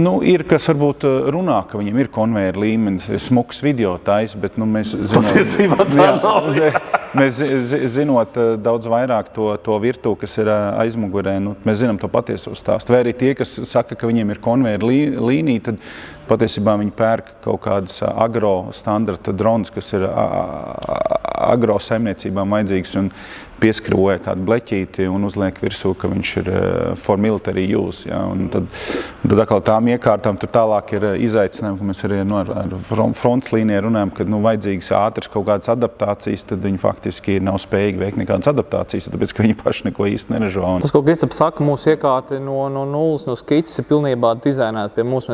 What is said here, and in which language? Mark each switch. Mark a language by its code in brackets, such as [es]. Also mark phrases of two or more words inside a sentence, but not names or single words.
[lv] Ir, kas varbūt runā, ka viņam ir konvejeru līmenis, smuks video tais, bet mēs zinot daudz vairāk to virtu, kas ir aizmugurē, mēs zinām to patieso stāstu. Vai arī tie, kas saka, ka viņiem ir konvejeru līnija, tad patiesībā viņi pērk kaut kādas agro standarta dronas, kas ir agro saimniecībām vajadzīgs un pieskroja kādu bleķīti un uzliek virsū, ka viņš ir [en] for military use. [lv] Ja? Un tad atkal tām iekārtām tur tālāk ir izaicinājumi, ka mēs arī ar fronts līniju runājam, kad vajadzīgas ātras kaut kādas adaptācijas, tad viņi faktiski nav spējīgi veikt nekādas adaptācijas, tāpēc, ka viņi paši neko īsti neražo. Tas, ko Kristaps saka, mūsu iekārti no nulles, no skices ir pilnībā dizainēta pie mums.